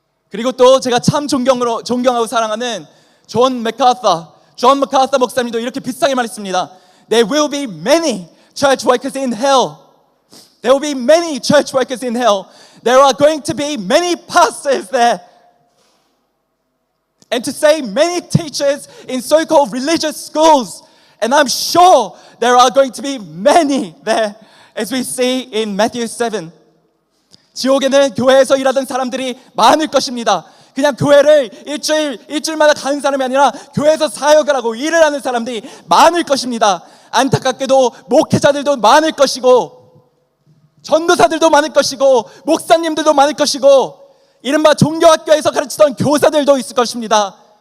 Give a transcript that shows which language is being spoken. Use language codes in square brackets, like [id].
[ko] 그리고 또 제가 참 존경하고 사랑하는 존 마카터 목사님도 이렇게 비슷하게 말했습니다. [en] There will be many church workers in hell. There will be many church workers in hell. there are going to be many pastors there. And to say many teachers in so-called religious schools. And I'm sure there are going to be many there, as we see in Matthew 7. [ko] 지옥에는 교회에서 일하던 사람들이 많을 것입니다. 그냥 교회를 일주일마다 가는 사람이 아니라 교회에서 사역을 하고 일을 하는 사람들이 많을 것입니다. 안타깝게도 목회자들도 많을 것이고, 전도사들도 많을 것이고, 목사님들도 많을 것이고, 이른바 종교학교에서 가르치던 교사들도 있을 것입니다.